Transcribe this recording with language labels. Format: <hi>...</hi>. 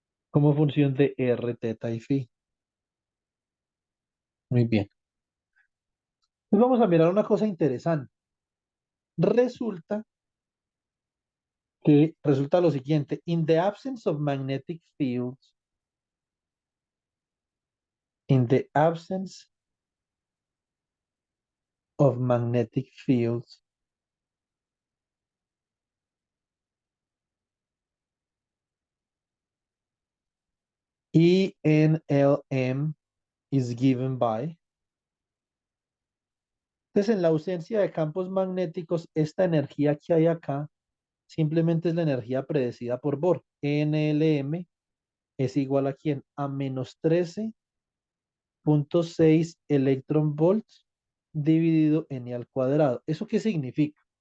<es>Como función de R, teta y phi. Muy bien. Pues vamos a mirar una cosa interesante. Resulta resulta lo siguiente.</es> <en>In the absence of magnetic fields, in the absence of magnetic fields, ENLM is given by.</en> <es>Entonces, en la ausencia de campos magnéticos, esta energía que hay acá simplemente es la energía predecida por Bohr. NLM es igual a quién? A menos 13,6 electron volts dividido en E al cuadrado. ¿Eso qué significa?</es>